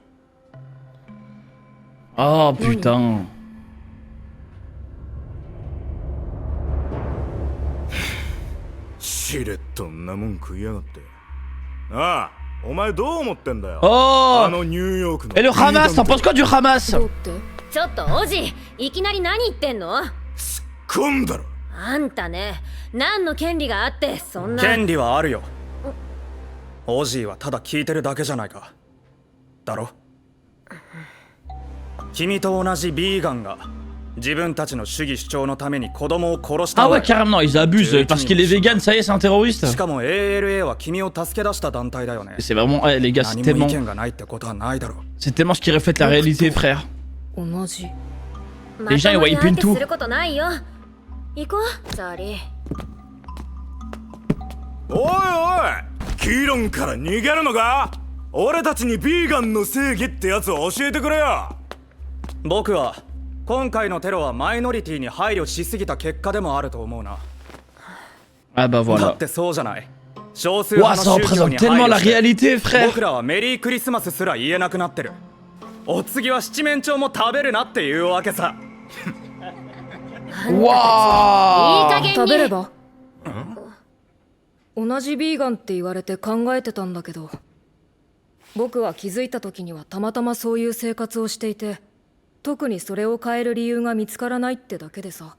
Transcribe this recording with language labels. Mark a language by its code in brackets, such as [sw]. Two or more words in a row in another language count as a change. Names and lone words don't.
[fr] Oh putain. [ja] しれっとんなもん食いやがって。ああ、お前どう思ってんだよ。 Oh. あのニューヨークの。 [fr] Et le Hamas, t'en penses quoi du Hamas? [ja] どうって？ちょっとおじ、いきなり何言ってんの？こんだろ。あんたね、何の権利があってそんな。権利はあるよ。オジーはただ聞いてるだけじゃないか。だろ？君と同じビーガンが自分たちの主義主張のために子供を殺した Ah んだ [fr] ouais, carrément, ils abusent. Parce qu'il est vegan, ça y est, c'est un terroriste. [ja] しかも ALA は君を助け出した団体だよね。 [fr] C'est vraiment, ouais, les gars, c'est [ja] 何も [fr] tellement, [ja] 意見がないってことはないだろう。 [fr] c'est tellement ce qui reflète la réalité, frère. [ja] 同じ。 [fr] Les gens, ils voient une tout. [ja] することないよ。行こう、チャーリー。おいおい、議論から逃げるのか？俺たちにビーガンの正義ってやつを教えてくれよ。僕は今回のテロはマイノリティに配慮しすぎた結果でもあると思うな。 [fr] Ah bah [ja] だ [fr] voilà. [ja] ってそうじゃない。少数 Ouah, 派 [fr] ça [ja] の宗教 [fr] représente [ja] に [fr] tellement [ja] 配 [fr] la [ja] 慮して [fr] réalité, frère. [ja] 僕らはメリークリスマスすら言えなくなってる。お次は七面鳥も食べるなっていうわけさ。 Waouh. 食べれば？同じビーガンって言われて考えてたんだけど、僕は気づいた時にはたまたまそういう生活をしていて、特にそれを変える理由が見つからないってだけでさ。